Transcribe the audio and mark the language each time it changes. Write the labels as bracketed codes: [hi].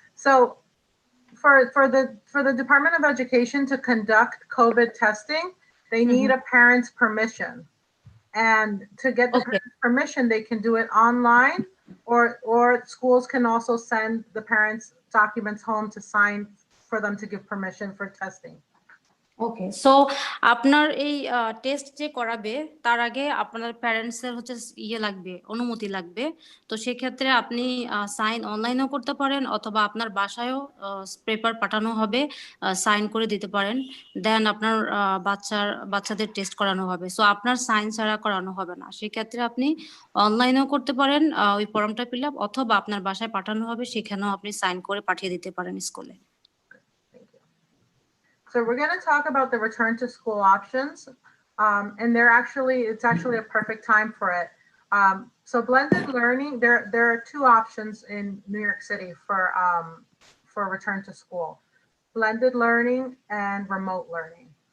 [en] So for the Department of Education to conduct COVID testing, they need a parent's permission. And to get the parent's permission, they can do it online, or schools can also send the parents' documents home to sign for them to give permission for testing. [bn] Okay, so আপনার এই test যে করাবে তার আগে আপনার প্যারেন্টসের হচ্ছে লাগবে, অনুমতি লাগবে। তো সেক্ষেত্রে আপনি সাইন অনলাইনেও করতে পারেন, অথবা আপনার বাসায়ও পেপার পাঠানো হবে, সাইন করে দিতে পারেন। দেন আপনার বাচ্চাদের টেস্ট করানো হবে। সো আপনার সাইন ছাড়া করানো হবে না। সেক্ষেত্রে আপনি অনলাইনেও করতে পারেন ওই ফর্মটা ফিল আপ, অথবা আপনার বাসায় পাঠানো হবে, সেখানেও আপনি সাইন করে পাঠিয়ে দিতে পারেন স্কুলে। [en] So we're going to talk about the return to school options, and it's actually a perfect time for it. So blended learning, there are two options in New York City for return to school: blended learning and remote learning.